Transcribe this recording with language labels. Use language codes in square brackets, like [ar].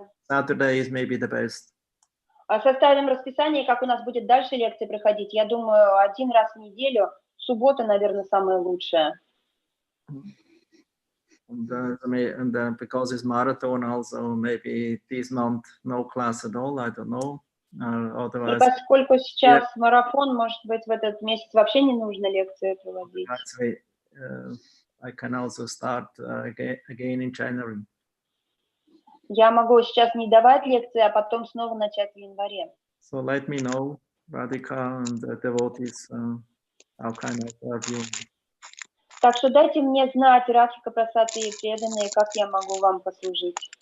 [en] Saturday is maybe the best. [ru] Составим расписание, как у нас будет дальше лекции проходить. Я думаю, один раз в неделю. Суббота, наверное, самое лучшее. [en] And because it's marathon also, maybe this month no class at all. I don't know. Otherwise, [ru] и поскольку сейчас марафон, может быть, в этот месяц вообще не нужно лекции проводить. [en] I can also start again in January. [ru] Я могу сейчас не давать лекции, а потом снова начать в январе. [en] So let me know, Radhika and the devotees, how can I serve you. [ru] Так что дайте мне знать, Радхика Прасад и преданные, как я могу вам послужить.